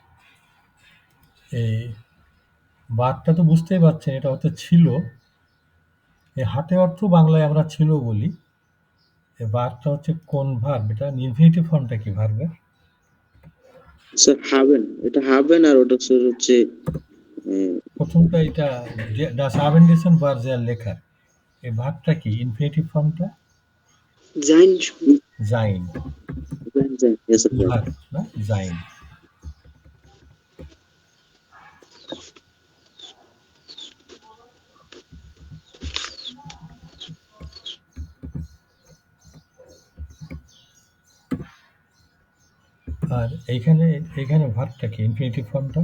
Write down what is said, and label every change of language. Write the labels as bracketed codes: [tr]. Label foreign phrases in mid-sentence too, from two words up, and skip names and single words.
[bn] এই বারটা তো বুঝতেই পারছেন এটা হয়তো ছিল। এই হাটে অর্থ বাংলায় আমরা ছিল বলি। এই বারটা হচ্ছে কোন ভার্ব? এটা ইনফিনিটিভ ফর্মটা কি ভার্বের? স্যার haben. এটা haben আর ওটা স্যার হচ্ছে প্রথমটা এটা [de] das Abendessen war sehr lecker। [bn] এই ভার্বটা কি ইনফিনিটিভ ফর্মটা? [de] sein [bn] জাইন [en] Yes, sir. [bn] ভার না জাইন। আর এইখানে ভার্বটা কি ইনফিনিটিভ ফর্মটা?